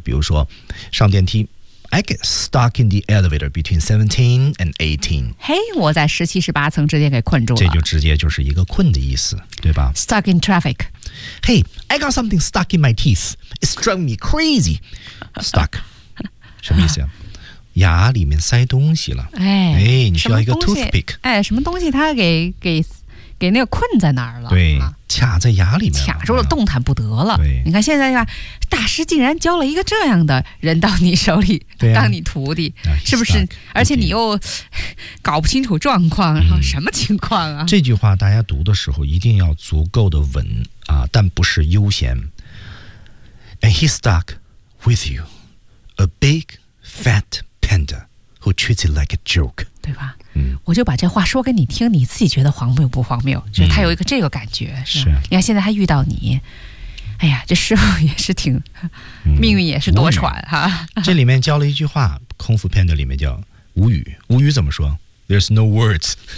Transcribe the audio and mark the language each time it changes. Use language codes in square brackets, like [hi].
[zh] 比如说上电梯， [en] I get stuck in the elevator between 17 and 18. [zh] 我在17-18层之间给困住了。这就直接就是一个困的意思，对吧？ [en] Stuck in traffic. Hey, I got something stuck in my teeth. It's driving me crazy. Stuck. [zh] 什么意思呀？牙里面塞东西了。哎，你需要一个 toothpick。哎，什么东西它给那个困在那儿了，对，卡在牙里面，卡住了，动弹不得了。对，你看现在呀，大师竟然教了一个这样的人到你手里，对啊，当你徒弟，是不是？而且你又搞不清楚状况，什么情况啊？这句话大家读的时候一定要足够的稳啊，但不是悠闲。 [en] And he's stuck with you, a big fat panda who treats it like a joke. [zh] 对吧？嗯，我就把这话说给你听，你自己觉得荒谬不荒谬？就是他有一个这个感觉，是吧？你看现在他遇到你，哎呀，这师傅也是挺，命运也是多舛哈。这里面教了一句话，空腹片的里面叫无语。无语怎么说 [en] ？There's no words.